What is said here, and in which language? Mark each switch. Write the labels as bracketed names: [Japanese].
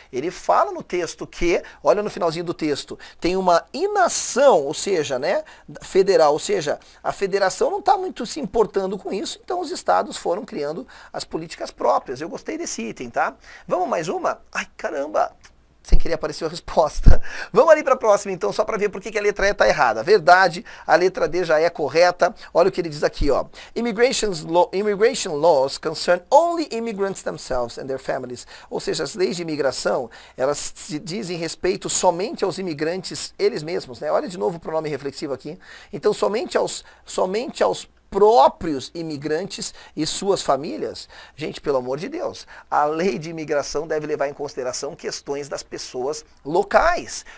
[Portuguese] Ele fala no texto que, olha no finalzinho do texto, tem uma inação, ou seja, né, federal, ou seja, a federação não está muito se importando com isso, então os estados foram criando as políticas próprias. Eu gostei desse item, tá? Vamos mais uma? Ai, caramba! Sem querer apareceu a resposta. Vamos ali para a próxima, então, só para ver por que a letra E está errada. Verdade, a letra D já é correta. Olha o que ele diz aqui, ó. [English] Immigration laws concern only immigrants themselves and their families. [Portuguese] Ou seja, as leis de imigração, elas dizem respeito somente aos imigrantes, eles mesmos, né? Olha de novo o pronome reflexivo aqui. Então, somente aos próprios imigrantes e suas famílias. Gente, pelo amor de Deus, a lei de imigração deve levar em consideração questões das pessoas locais.